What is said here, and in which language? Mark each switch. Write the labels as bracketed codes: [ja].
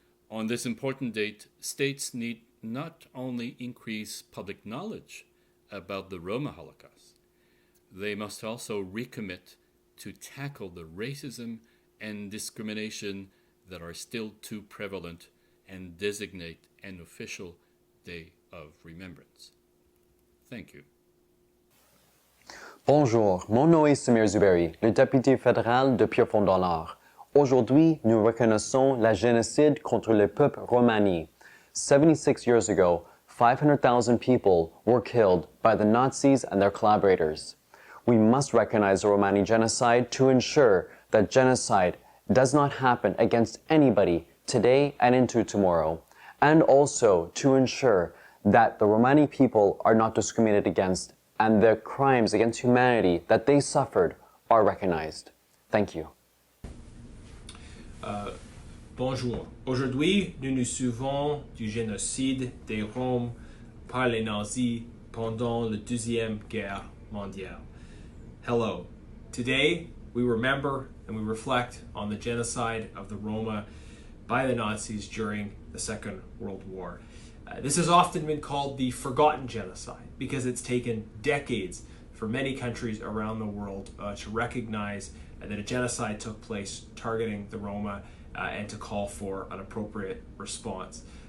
[en] On this important date, states need not only increase public knowledge about the Roma Holocaust, they must also recommit to tackle the racism and discrimination that are still too prevalent and designate an official day of remembrance. Thank you. [fr] Bonjour, mon nom est Zuberi, le député fédéral de Pierrefonds-dans-l'Art. Aujourd'hui, nous reconnaissons la génocide contre le peuple romani. [en] 76 years ago, 500,000 people were killed by the Nazis and their collaborators. We must recognize the Romani Genocide to ensure that genocide does not happen against anybody today and into tomorrow, and also to ensure that the Romani people are not discriminated against and the crimes against humanity that they suffered are recognized. Thank you. [fr] Bonjour. Aujourd'hui, nous nous souvenons du génocide des Roms par les nazis pendant la Deuxième Guerre mondiale. [en] Hello. Today, we remember and we reflect on the genocide of the Roma by the Nazis during the Second World War. This has often been called the forgotten genocide because it's taken decades for many countries around the world to recognize that a genocide took place targeting the Roma and to call for an appropriate response.